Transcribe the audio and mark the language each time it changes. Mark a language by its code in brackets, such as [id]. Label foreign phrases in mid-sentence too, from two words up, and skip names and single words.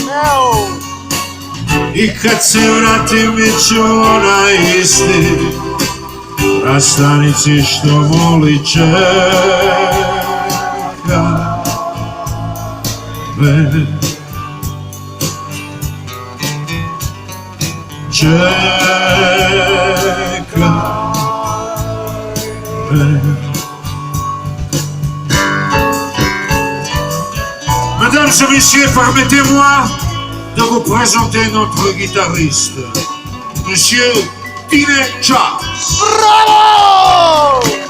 [sr] I kad se vratim već ću onaj isti, na stanici što moli čeka me. Čeka. [fr] Mesdames et messieurs, permettez-moi de vous présenter notre guitariste, Monsieur Tine Charles. Bravo!